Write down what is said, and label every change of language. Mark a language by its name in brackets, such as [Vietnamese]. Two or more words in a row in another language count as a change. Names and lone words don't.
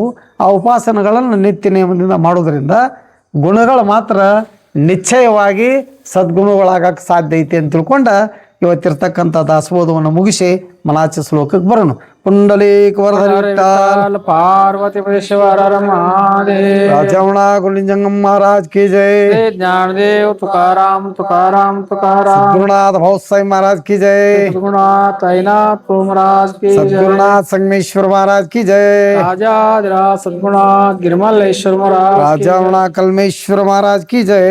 [Kannada] ಆ ಉಪಾಸನೆಗಳನ್ನು ನಿತ್ಯ ನಿಯಮದಿಂದ ಮಾಡೋದ್ರಿಂದ ಗುಣಗಳು ಮಾತ್ರ ನಿಶ್ಚಯವಾಗಿ ಸದ್ಗುಣಗಳಾಗಕ್ಕೆ ಸಾಧ್ಯ ಐತಿ ಅಂತ ತಿಳ್ಕೊಂಡು ಇವತ್ತಿರ್ತಕ್ಕಂಥ ದಾಸಬೋಧವನ್ನು ಮುಗಿಸಿ ಮನಾಚ ಶ್ಲೋಕಕ್ಕೆ ಬರೋಣ. ಪುಂಡಲೀಕ ವರಧರ ವಿಠ್ಠಲ ಪಾರ್ವತಿ ಪರಮೇಶ್ವರ ಮಹಾದೇವ [Hindi] ರಾಜವಣ ಗುರುಲಿಂಗಂ महाराज की जय. ज्ञानदेव तुकाराम तुकाराम तुकाराम गुरुनाथ भौसाई महाराज की जय. सद्गुरुनाथ साईनाथ महाराज की जय. सद्गुरुनाथ संगमेश्वर महाराज की जय. राजाधिराज सद्गुरुनाथ गिरमलेश्वर महाराज की राजावणा कलमेश्वर महाराज की जय.